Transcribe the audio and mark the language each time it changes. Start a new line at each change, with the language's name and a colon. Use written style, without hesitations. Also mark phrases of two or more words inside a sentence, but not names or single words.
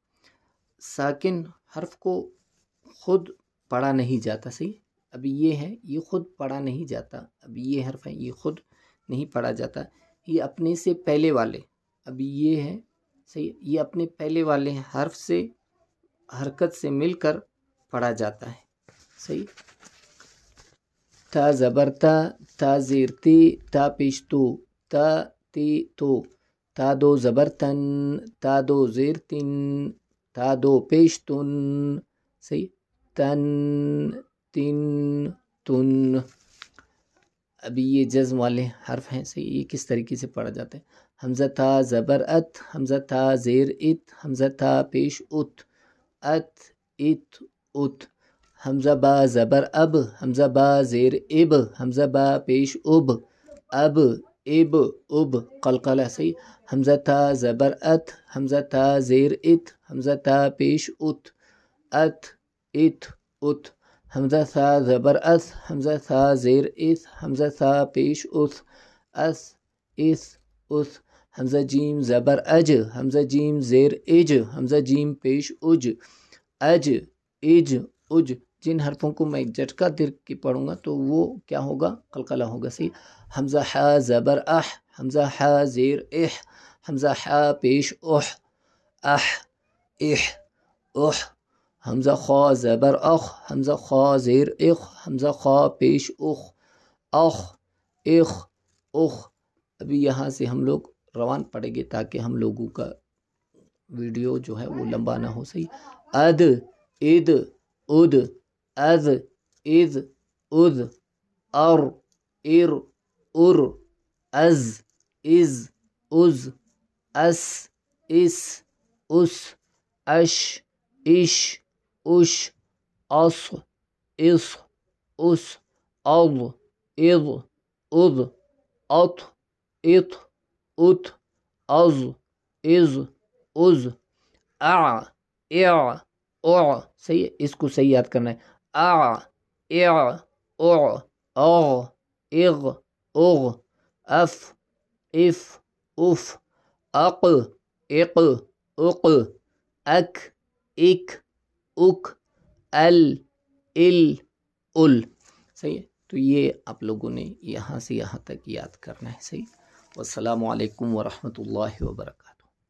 Urdu: ساکن حرف کو خود پڑھا نہیں جاتا، صحیح ہے۔ اب یہ ہے، یہ خود پڑھا نہیں جاتا، اب یہ حرف ہے، یہ خود نہیں پڑھا جاتا، یہ اپنے سے پہلے والے، اب یہ ہے، صحیح، یہ اپنے پہلے والے حرف سے حرکت سے مل کر پڑھا جاتا ہے، صحیح۔ تا زبر تا، تا زیر تی، تا پیش تو، تا تی تو، تا دو زبر تن، تا دو زیر تن، تا دو پیش تن، صحیح، تن تن تن۔ ابھی یہ جزم والے حرف ہیں، صحیح، یہ کس طریقے سے پڑھا جاتا ہے؟ حمزہ تا زبر ات، حمزہ تا زیر ات، حمزہ تا پیش ات، ات ات ات۔ حمزہ با زبر اب، حمزہ با زیر اب، حمزہ با پیش اب، اب اب اب، قلقلہ، صحیح۔ حمزہ تا زبر ات، حمزہ تا زیر ات، حمزہ تا پیش ات، ات ات ات۔ حمزہ ثا زبر اس، حمزہ ثا زیر اس، حمزہ ثا پیش اس، اس اس اس۔ حمزہ جیم زبر اج، حمزہ جیم زیر اج، حمزہ جیم پیش اج، اج اج اج۔ جن حرفوں کو میں جھٹکا دے کے پڑھوں گا تو وہ کیا ہوگا؟ قلقلہ ہوگا، صحیح۔ حمزہ حا زبر اح، حمزہ حا زیر اح، حمزہ حا پیش اح، اح اح اح۔ حمزہ خا زبر اخ، حمزہ خا زیر اخ، حمزہ خا پیش اخ، اخ اخ اخ۔ ابھی یہاں سے ہم لوگ روان پڑیں گے تاکہ ہم لوگوں کا ویڈیو جو ہے وہ لمبا نہ ہو، صحیح۔ اد اد اد، از از از، ار ار ار، از از از، اس اس اس، اش اش اش، اص اص اس، اض اض اض، اط اط ات، از از از، اع اع اع، صحیح ہے، اس کو صحیح یاد کرنا ہے۔ اع اع اع، اغ اغ اغ، اف اف اف، اق اق اق، اک اک اک، ال ال ال، صحیح ہے۔ تو یہ آپ لوگوں نے یہاں سے یہاں تک یاد کرنا ہے، صحیح۔
Arabic: والسلام علیکم ورحمۃ اللہ وبرکاتہ۔